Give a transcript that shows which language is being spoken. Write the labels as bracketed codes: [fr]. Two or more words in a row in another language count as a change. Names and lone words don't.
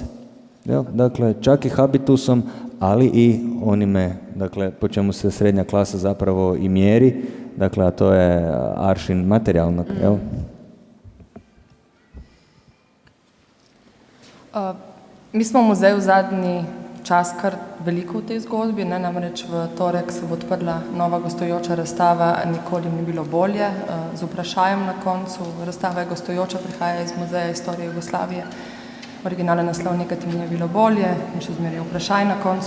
[hr] Jel? Dakle, čak i habitusom, ali i onime, dakle, po čemu se srednja klasa zapravo i mjeri, dakle, a to je aršin materijalnog, jel? [sl] Mi smo v muzeju zadnji čas kar veliko v tej zgodbi, ne? Namreč v torek se bo odprla nova gostujoča razstava Nikoli ni bilo bolje, z vprašajem na koncu. Razstava je gostujoča, prihaja iz Muzeja istorije Jugoslavije. Originalni naslov Nikoli mi je bilo bolje in še zmeraj vprašaj na koncu.